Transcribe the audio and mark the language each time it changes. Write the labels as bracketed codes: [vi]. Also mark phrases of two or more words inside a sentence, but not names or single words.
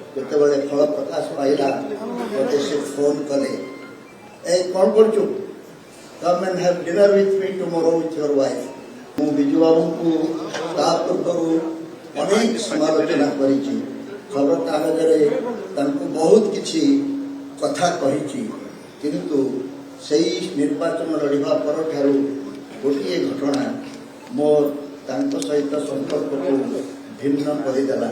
[or] ଯେତେବେଳେ ଫଳ ପ୍ରକାଶ ପାଇଲା ମୋତେ ସେ ଫୋନ୍ କଲେ, ଏ କ'ଣ କରୁଛୁ, [en] come and have dinner with me tomorrow with your wife। [or] ମୁଁ ବିଜୁ ବାବୁଙ୍କୁ ତା ପୂର୍ବରୁ ଅନେକ ସମାଲୋଚନା କରିଛି, ଖବରକାଗଜରେ ତାଙ୍କୁ ବହୁତ କିଛି କଥା କହିଛି, କିନ୍ତୁ ସେଇ ନିର୍ବାଚନ ଲଢ଼ିବା ପରଠାରୁ ଗୋଟିଏ ଘଟଣା ମୋ ତାଙ୍କ ସହିତ ସମ୍ପର୍କକୁ ଭିନ୍ନ କରିଦେଲା।